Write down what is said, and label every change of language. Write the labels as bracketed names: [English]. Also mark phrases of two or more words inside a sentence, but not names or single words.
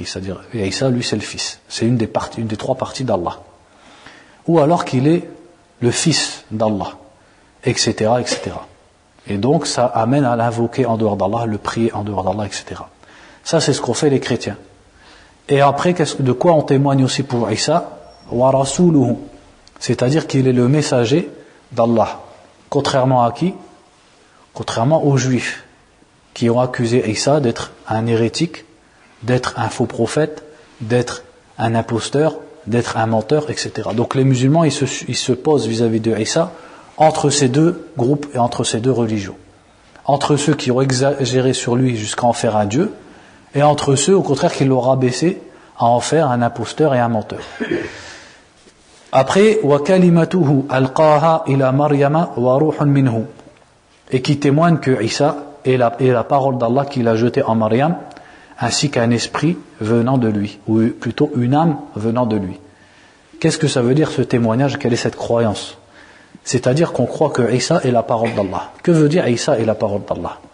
[French] C'est-à-dire Isa, lui, c'est le Fils. C'est une des trois parties d'Allah. Ou alors qu'il est le Fils d'Allah, etc., etc. Et donc ça amène à l'invoquer en dehors d'Allah, le prier en dehors d'Allah, etc. Ça, c'est ce qu'ont fait les chrétiens. Et après, de quoi on témoigne aussi pour Isa? [Arabic] ورسوله, [French] c'est-à-dire qu'il est le messager d'Allah. Contrairement à qui? Contrairement aux Juifs, qui ont accusé Isa d'être un hérétique, d'être un faux prophète, d'être un imposteur, d'être un menteur, etc. Donc les musulmans, ils se posent vis-à-vis de Isa entre ces deux groupes et entre ces deux religions. Entre ceux qui ont exagéré sur lui jusqu'à en faire un dieu, et entre ceux, au contraire, qui l'ont rabaissé à en faire un imposteur et un menteur. Après, [Arabic] وكلمته ألقاها إلى مريم وروح منه, [French] et qui témoigne que Isa est la parole d'Allah qu'il a jetée en Maryam, ainsi qu'un esprit venant de lui, ou plutôt une âme venant de lui. Qu'est-ce que ça veut dire ce témoignage? Quelle est cette croyance? C'est-à-dire qu'on croit que Isa est la parole d'Allah. Que veut dire Isa est la parole d'Allah?